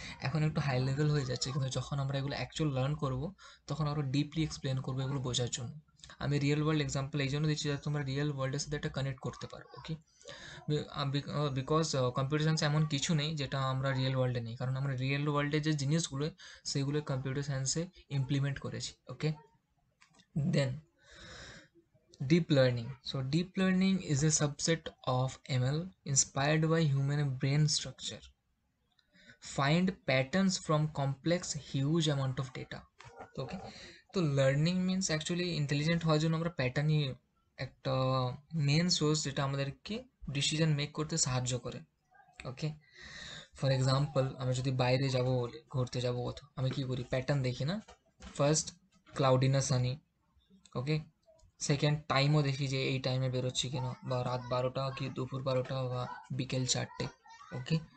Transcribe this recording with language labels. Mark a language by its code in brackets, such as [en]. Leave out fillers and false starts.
[bn] এখন একটু high level হয়ে যাচ্ছে, কিন্তু যখন আমরা এগুলো অ্যাকচুয়াল লার্ন করব, তখন আরও ডিপলি এক্সপ্লেন করবো এগুলো বোঝার জন্য। আমি রিয়েল ওয়ার্ল্ড এক্সাম্পল এই জন্য দিচ্ছি যাতে তোমরা রিয়েল ওয়ার্ল্ডের সাথে একটা কানেক্ট করতে পারো, ওকে। বিকজ কম্পিউটার সায়েন্স এমন কিছু নেই যেটা আমরা রিয়েল ওয়ার্ল্ডে নেই, কারণ আমরা রিয়েল ওয়ার্ল্ডে যে জিনিসগুলো সেগুলো কম্পিউটার সায়েন্সে ইমপ্লিমেন্ট করেছি, ওকে। [en] Then deep learning. So deep learning is a subset of ML inspired by human brain structure. Find patterns from complex huge amount of data. Okay. [bn] তো লার্নিং মিনস অ্যাকচুয়ালি ইন্টেলিজেন্ট হওয়ার জন্য আমরা প্যাটার্নই একটা মেন সোর্স, যেটা আমাদেরকে decision make করতে সাহায্য করে, ওকে। ফর এক্সাম্পল, আমি যদি বাইরে যাব বলি, ঘুরতে যাব কোথাও, আমি কী করি, প্যাটার্ন দেখি না। ফার্স্ট, ক্লাউডি না সানি, ওকে। সেকেন্ড, টাইমও দেখি যে এই টাইমে বেরোচ্ছি কিনা, বা রাত 12টা কি দুপুর 12টা বা বিকেল 4টে, ওকে।